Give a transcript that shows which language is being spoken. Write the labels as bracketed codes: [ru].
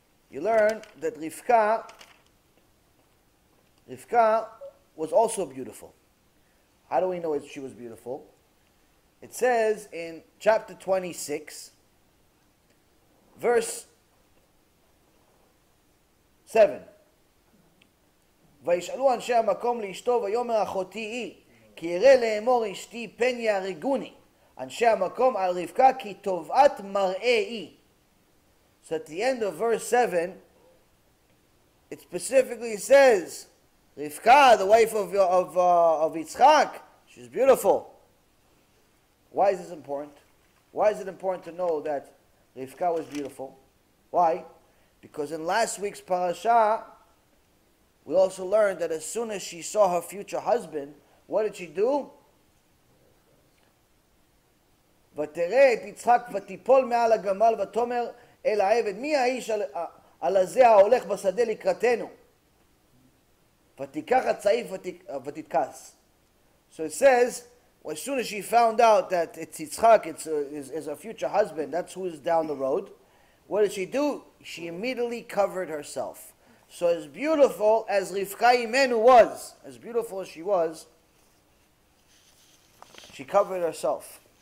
[en] You learn that Rivka was also beautiful. How do we know she was beautiful? It says in chapter 26, verse 7. [he] וישאלו אנשי המקום לאשתו ויאמר אחותי היא כי ירא לאמור אשתי פן יהרגוני אנשי המקום על רבקה כי טובת מראה היא. [en] So at the end of verse 7 it specifically says Rivka, the wife of Yitzchak, she's beautiful. Why is this important? Why is it important to know that Rivka was beautiful? Why? Because in last week's parasha, we also learned that as soon as she saw her future husband, what did she do? [he] ותראה את יצחק ותיפול מעל הגמל ותאמר אל העבד מי האיש הלזה ההולך בשדה לקראתנו? ותיקח הצעיף ותתכס. [en] So it says, well, as soon as she found out that it's Yitzchak, it's her future husband, that's who is down the road, What did she do? She immediately covered herself. So as beautiful as Rivka Imenu was, as beautiful as she was, she covered herself.